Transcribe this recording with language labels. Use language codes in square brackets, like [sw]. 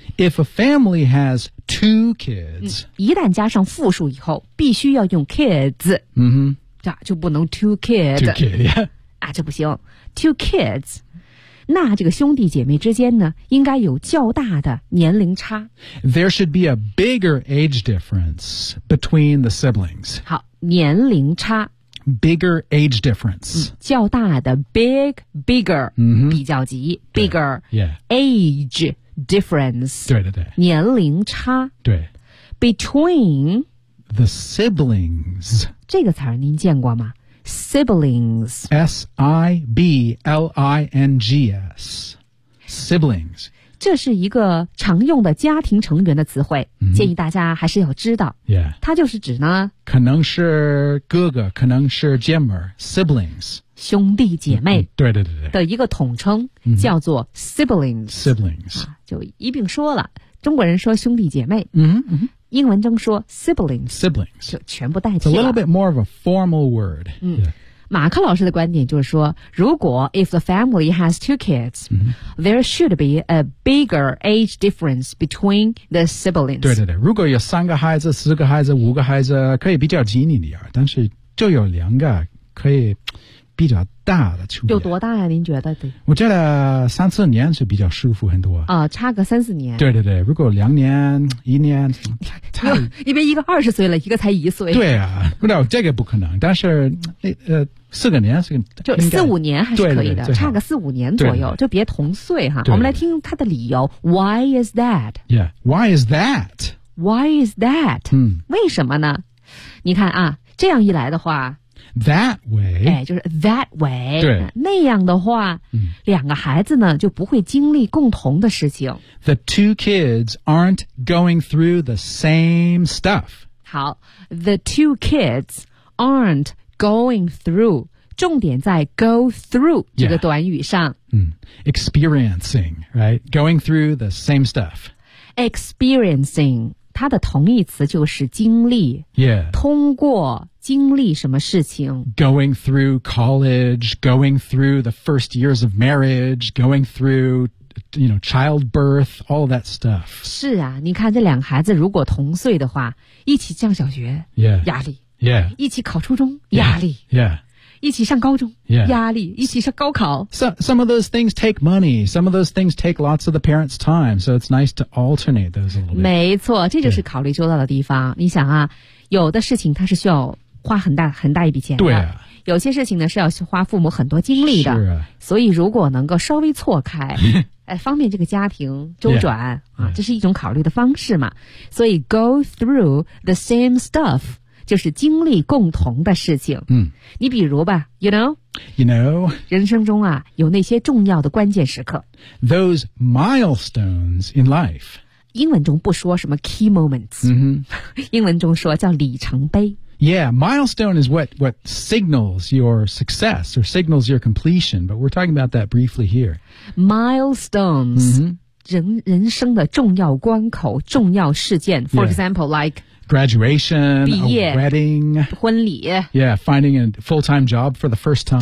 [en] If a family has two kids.、 [zh] 一旦加上复数以后，必须要用 kids.、 Mm-hmm. 就不能 [en] two kids. Two kids, yeah. [zh] 啊，这不行。 [en] Two kids. [zh] 那这个兄弟姐妹之间呢，应该有较大的年龄差。 [en] There should be a bigger age difference between the siblings. [zh] 好，年龄差。 [en] Bigger age difference.、 [zh] 较大的 [en] big, bigger,、 mm-hmm. [zh] 比较级 bigger. [en] Yeah. Age difference. [zh] 对对对。年龄差。对。 [en] Between the siblings. [zh] 这个词儿您见过吗？Siblings. [en] S-I-B-L-I-N-G-S. Siblings. [zh] 这是一个常用的家庭成员的词汇、 mm-hmm. 建议大家还是要知道。 [en] Yeah. [zh] 它就是指呢可能是哥哥可能是姐妹 Siblings. 兄弟姐妹、mm-hmm. 对对对对。的一个统称、mm-hmm. 叫做 Siblings. [en] Siblings.、 [zh] 就一并说了中国人说兄弟姐妹。嗯、mm-hmm. 嗯英文中说 siblings, [en] siblings [zh] 就全部代替 [en] 了 It's a little bit more of a formal word、 [zh] yeah. 马克老师的观点就是说如果 [en] if the family has two kids、 mm-hmm. there should be a bigger age difference between the siblings [zh] 对对对如果有三个孩子四个孩子五个孩子可以比较紧一点但是就有两个可以比较大的区别有多大呀、啊、您觉得对我觉得三四年是比较舒服很多啊、差个三四年对对对如果两年一年因为一个二十岁了一个才一岁对啊不知道这个不可能但是四个年是就四五年还是可以的对对对差个四五年左右对对就别同岁哈对对我们来听他的理由 [en] Why is that? Yeah, why is that? Why is that?、嗯、 [zh] 为什么呢你看啊这样一来的话 [en] That way, [zh] 哎，就是 [en] that way, [zh] 对，那样的话，两个孩子呢，就不会经历共同的事情。 [en] The two kids aren't going through the same stuff. 好 ,the two kids aren't going through, [zh] 重点在 [en] go through [zh] 这个短语上。 [en] Yeah. Experiencing, right? Going through the same stuff. [zh] Experiencing. 它的同义词就是经历、 [en] yeah. [zh] 通过经历什么事情 [en] Going through college Going through the first years of marriage Going through you know, childbirth All that stuff [zh] 是啊你看这两个孩子如果同岁的话一起上小学、 [en] yeah. [zh] 压力、 [en] yeah. [zh] 一起考初中压力、 [en] yeah. Yeah. [zh] 一起上高中、 [en] yeah. [zh] 压力一起上高考 [en] Some of those things take money. Some of those things take lots of the parents' time. So it's nice to alternate those a little bit. [zh] 没错这就是考虑周到的地方。你想啊有的事情它是需要花很大一笔钱的。对啊。有些事情呢是要花父母很多精力的。是啊。所以如果能够稍微错开方便这个家庭周转 [en] yeah, yeah. [zh] 这是一种考虑的方式嘛。所以 [en] go through the same stuff. [zh] 就是经历共同的事情。嗯，你比如吧 ， [en] you know， you know， [zh] 人生中啊有那些重要的关键时刻 [en] ，those milestones in life。 [zh] 英文中不说什么 [en] key moments，嗯， [zh] 英文中说叫里程碑。 [en] Yeah, milestone is what signals your success or signals your completion. But we're talking about that briefly here. Milestones，、 mm-hmm. [zh] 人生的重要关口、重要事件。 [en] For、 yeah. example, like. Graduation, a wedding, [zh] 婚礼 [en] yeah, finding a full-time job for the first time.